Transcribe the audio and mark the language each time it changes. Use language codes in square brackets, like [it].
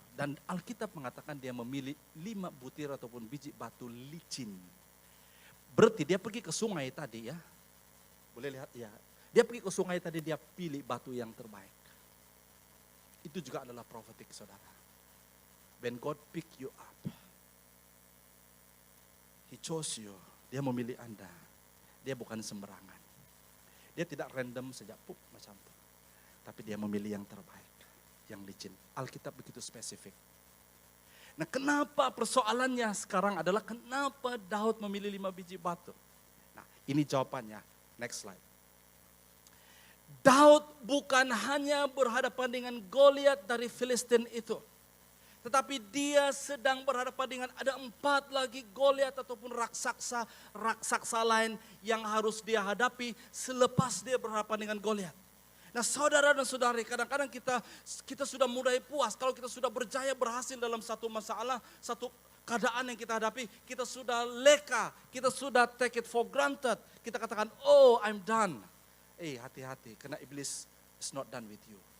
[ms] Dan Alkitab mengatakan dia memilih 5 butir ataupun biji batu licin. Berarti dia pergi ke sungai tadi ya. Boleh lihat ya. Dia pergi ke sungai tadi, dia pilih batu yang terbaik. Itu juga adalah prophetic saudara. [en] When God pick you up, He chose you. [ms] Dia memilih Anda. Dia bukan sembarangan. Dia tidak random saja, macam itu. Tapi dia memilih yang terbaik, yang licin. Alkitab begitu spesifik. Nah, kenapa persoalannya sekarang adalah kenapa Daud memilih 5 biji batu? Nah, ini jawabannya. Next slide. Daud bukan hanya berhadapan dengan Goliat dari Filistin itu. Tetapi dia sedang berhadapan dengan ada 4 lagi Goliat ataupun raksasa lain yang harus dia hadapi selepas dia berhadapan dengan Goliat. Nah, saudara dan saudari, kadang-kadang kita sudah mulai puas kalau kita sudah berhasil dalam satu masalah, satu keadaan yang kita hadapi, kita sudah leka, kita sudah [en] take it for granted. [ms] Kita katakan, oh [en] I'm done. [ms] Hati-hati, karena iblis [en] is not done with you.